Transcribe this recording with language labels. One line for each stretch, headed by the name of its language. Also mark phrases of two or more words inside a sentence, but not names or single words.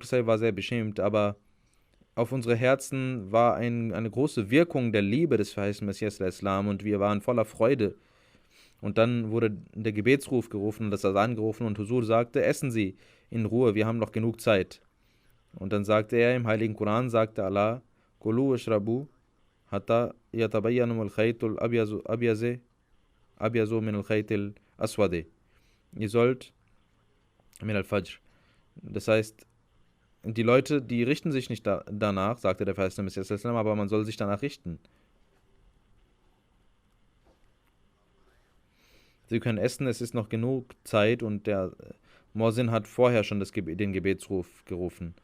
German: Sahib war sehr beschämt, aber auf unsere Herzen war eine große Wirkung der Liebe des verheißenen Messias und wir waren voller Freude. Und dann wurde der Gebetsruf gerufen und das Asan gerufen und Huzur sagte, essen Sie in Ruhe, wir haben noch genug Zeit. Und dann sagte er, im Heiligen Koran sagte Allah,
Arabic: كلوا واشربوا حتى يتبين الخيط الأبيض من الخيط الأسود.
German: Ihr sollt
Arabic: من الفجر.
German: Das heißt, die Leute, die richten sich nicht danach, sagte der verheißene Messias, aber man soll sich danach richten. Sie können essen, es ist noch genug Zeit und der Muezzin hat vorher schon den Gebetsruf gerufen.